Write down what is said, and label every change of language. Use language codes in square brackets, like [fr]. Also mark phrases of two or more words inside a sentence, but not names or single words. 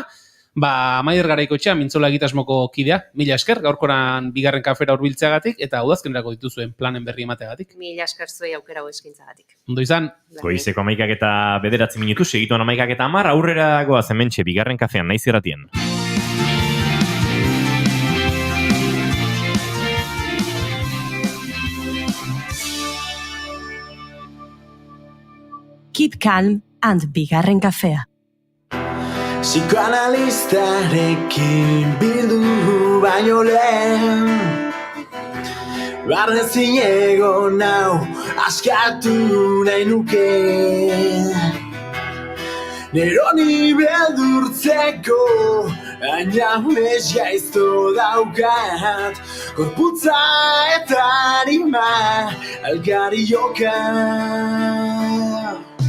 [eu] Maider Garaikoetxea, mintzola egitasmoko kidea, mila esker, gaurkoran bigarren kafera hurbiltzeagatik, eta udazkenerako dituzuen planen berri emateagatik. Mila esker zuei aukera eskaintzagatik. Ondo izan. Goizeko 11 eta 9 minutu, segituan 11 eta 10, aurrera goaz hementxe bigarren kafean, naiz irratien. [en] Keep calm and [eu] bigarren kafea. Psikoanalistarekin bildu baino lehen Barnezin egon nau askatu nahi nuke Neroni beldurtzeko ainaunez jaizto daukat Korputza eta anima algari joka